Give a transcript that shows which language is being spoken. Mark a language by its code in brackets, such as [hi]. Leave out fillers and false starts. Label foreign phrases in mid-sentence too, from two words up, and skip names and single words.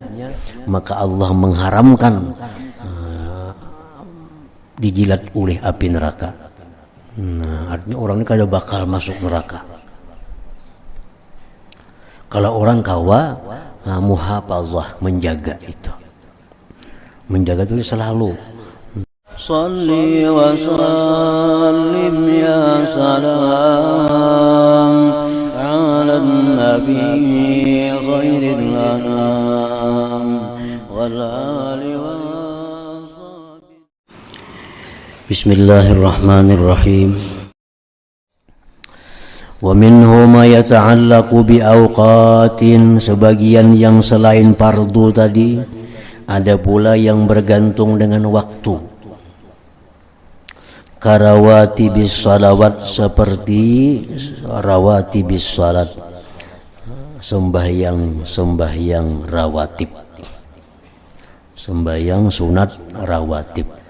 [bjn] maka Allah mengharamkan dijilat oleh api neraka. Nah, artinya orang ini kada bakal masuk neraka. Kalau orang kawa muhafazah, menjaga itu. Menjaga itu selalu. [ar] صل وسلم يا سلام على النبي خير الأنام والآل وصحبه. بسم الله الرحمن الرحيم. ومنه ما يتعلق بأوقات, [bjn] sebagian yang selain fardu tadi ada pula yang bergantung dengan waktu. [ar] كرواتب الصلوات, [bjn] seperti [ar] رواتب الصلاة, [bjn] sembahyang rawatib, sembahyang sunat rawatib.